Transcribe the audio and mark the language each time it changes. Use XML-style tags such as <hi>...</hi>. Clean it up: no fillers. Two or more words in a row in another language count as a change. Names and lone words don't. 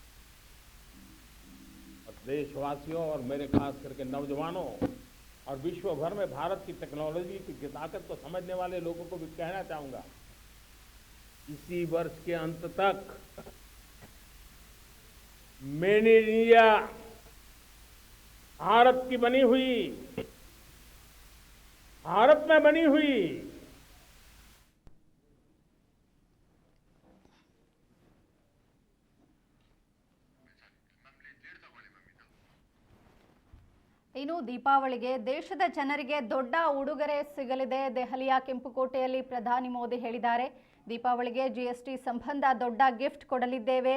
<hi>और देशवासियों और मेरे खास करके नौजवानों और विश्व भर में भारत की टेक्नोलॉजी की ताकत को समझने वाले लोगों को भी कहना चाहूंगा, इसी वर्ष के अंत तक</hi> <en>made in India</en> <hi>भारत की बनी हुई, भारत में बनी हुई</hi> <kn>ಇನ್ನು ದೀಪಾವಳಿಗೆ ದೇಶದ ಜನರಿಗೆ ದೊಡ್ಡ ಉಡುಗೊರೆ ಸಿಗಲಿದೆ. ದೆಹಲಿಯ ಕೆಂಪುಕೋಟೆಯಲ್ಲಿ ಪ್ರಧಾನಿ ಮೋದಿ ಹೇಳಿದ್ದಾರೆ. ದೀಪಾವಳಿಗೆ ಜಿಎಸ್ಟಿ ಸಂಬಂಧ ದೊಡ್ಡ ಗಿಫ್ಟ್ ಕೊಡಲಿದ್ದೇವೆ.</kn>